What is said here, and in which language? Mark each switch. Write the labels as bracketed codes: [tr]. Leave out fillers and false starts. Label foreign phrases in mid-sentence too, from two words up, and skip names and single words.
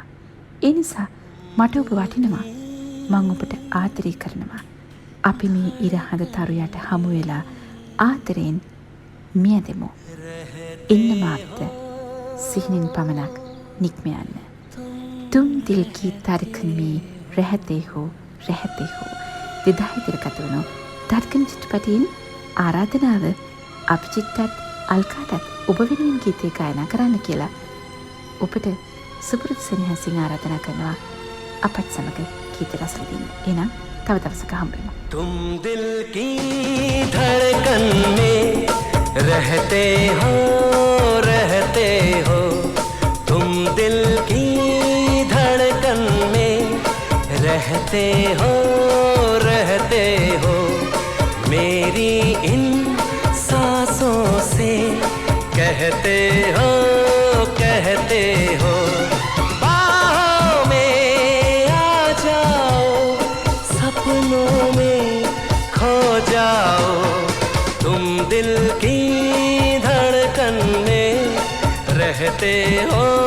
[si] ඒ නිසා මට ඔබ වටිනවා. මම ඔබට ආදරය කරනවා. අපි මේ ඉර හඳ තරු යට හමු වෙලා ආදරෙන් මියදෙමු. එන්න මාවත සිහිනින් පමණක් නික්ම යන්න. [hi] तुम दिल की धड़कन में रहते हो [si] 2000 වුණු ධර්කන් චිත්‍රපටයෙන් ආරාධනාව අභිජිත්තත් අල්කාටත් ඔබ වෙනුවෙන් ගීතය ගායනා කරන්න කියලා ඔබට සුපුරුදු සෙනෙහසින් ආරාධනා කරනවා අපත් සමග ගීත රස විඳින්න. එහෙනම් තව දවසක හම්බෙමු. [hi] तुम दिल की धड़कन में रहते हो तुम दिल की धड़कन में रहते हो मेरी इन सांसों से कहते हो बाहों में आ जाओ सपनों में खो जाओ तुम दिल की धड़कन में रहते हो